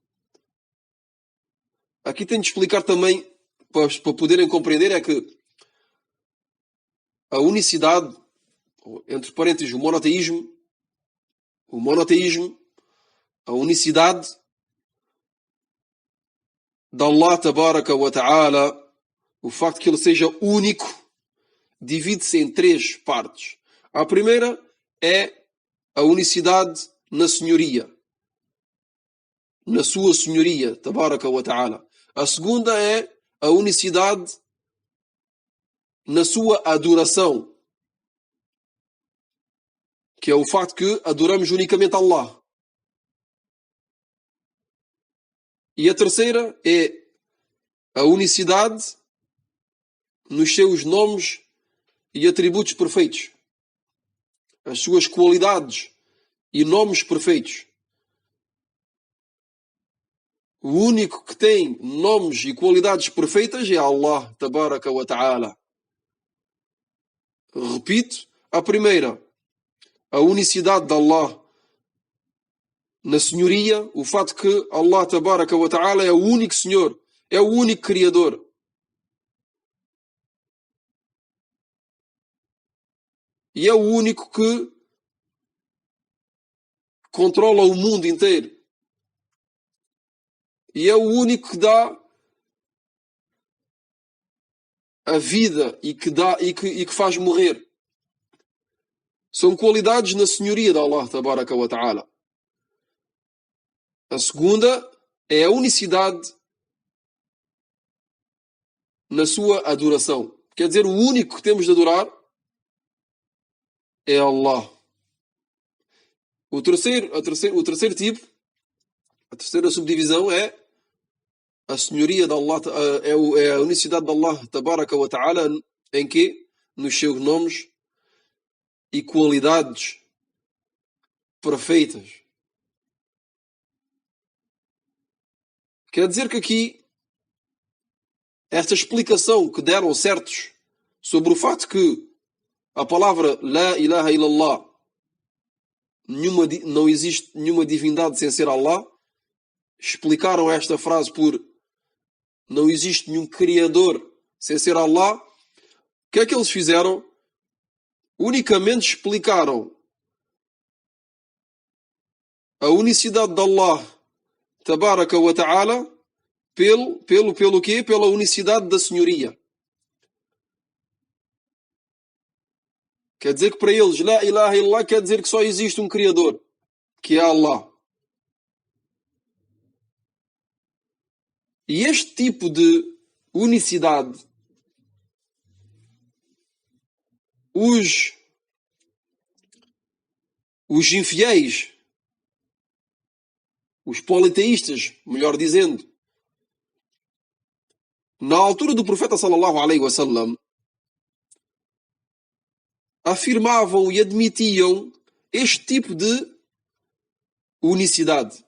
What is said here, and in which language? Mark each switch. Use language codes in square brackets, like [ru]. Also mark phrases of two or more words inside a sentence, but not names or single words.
[pt] Aqui tenho de explicar também, para poderem compreender, é que a unicidade, entre parênteses, o monoteísmo, a unicidade de Allah [ar] تبارك وتعالى, [pt] o facto de que ele seja único, divide-se em três partes. A primeira é a unicidade na senhoria, na sua senhoria, [ar] تبارك وتعالى. [pt] A segunda é a unicidade na sua adoração, que é o facto que adoramos unicamente Allah. E a terceira é a unicidade nos seus nomes e atributos perfeitos, as suas qualidades e nomes perfeitos. O único que tem nomes e qualidades perfeitas é Allah [ar] تبارك وتعالى. [pt] Repito, a primeira, a unicidade de Allah na senhoria, o fato que Allah [ar] تبارك وتعالى [pt] é o único Senhor, é o único Criador. E é o único que controla o mundo inteiro. E é o único que dá a vida e que faz morrer. São qualidades na senhoria de Allah [ar] تبارك وتعالى. [pt] A segunda é a unicidade na sua adoração. Quer dizer, o único que temos de adorar é Allah. O terceiro tipo, a terceira subdivisão é a senhoria de Allah, é a unicidade de Allah [ar] تبارك وتعالى, [pt] em que? Nos seus nomes e qualidades perfeitas. Quer dizer que aqui, esta explicação que deram certos sobre o facto que a palavra [ar] لا إله إلا الله, [pt] não existe nenhuma divindade sem ser Allah, explicaram esta frase por não existe nenhum Criador sem ser Allah. O que é que eles fizeram? Unicamente explicaram a unicidade de Allah [ar] تبارك وتعالى [pt] pelo quê? Pela unicidade da senhoria. Quer dizer que para eles, [ar] لا إله إلا الله [pt] quer dizer que só existe um Criador, que é Allah. E este tipo de unicidade, os infiéis, os politeístas, melhor dizendo, na altura do profeta [ar] صلى الله عليه وسلم, [pt] afirmavam e admitiam este tipo de unicidade.